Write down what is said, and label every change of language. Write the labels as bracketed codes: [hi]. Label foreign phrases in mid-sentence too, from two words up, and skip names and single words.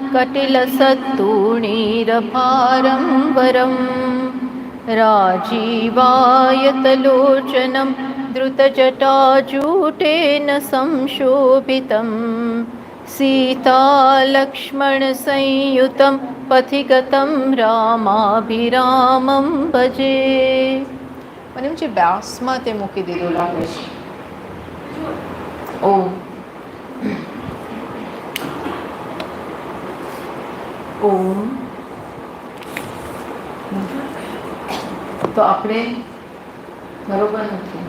[sa] कटिलसत्तूणीरभारं वरं राजीवायतलोचनं द्रुतजटाजूटेन संशोभितं सीतालक्ष्मणसंयुतं पथिगतं रामाभिरामं भजे. [gu] મને એમ છે વ્યાસમાં તે મૂકી દીધું લાગે છે. ઓમ ઓમ તો આપણે બરોબર નથી.